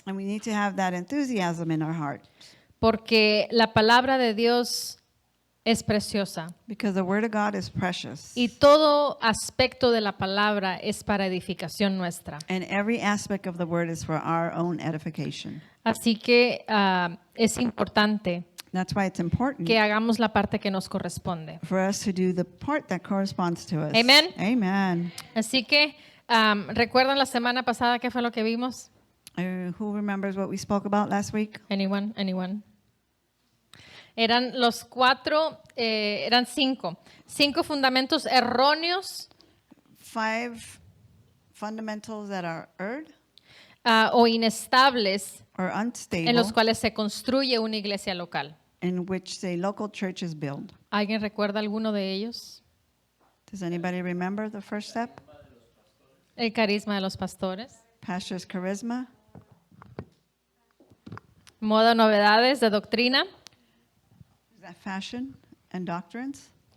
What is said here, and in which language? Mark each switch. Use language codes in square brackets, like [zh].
[en] And we need to have that enthusiasm in our heart [es] porque la palabra de Dios es preciosa [en] because the word of God is precious. [es] y todo aspecto de la palabra es para edificación nuestra. [en] And every aspect of the word is for our own edification. [es] Así que es importante [en] That's why it's important [es] que hagamos la parte que nos corresponde. [en] for us to do the part that corresponds to us. Amen. Amen. [es] Así que ¿recuerdan la semana pasada qué fue lo que vimos? [en] Who remembers what we spoke about last week? Anyone? Anyone? [es] Eran los cuatro, eran cinco fundamentos erróneos [en] 5 fundamentals that are erred [es] o inestables [en] or [es] en [en] unstable [es] los cuales se construye una iglesia local. [en] in which the local church is built. [es] ¿Alguien recuerda alguno de ellos? [en] Does anybody remember the first step? [es] El carisma de los pastores, [en] Pastor's charisma, [es] moda, novedades de doctrina, [en] is that fashion and doctrines?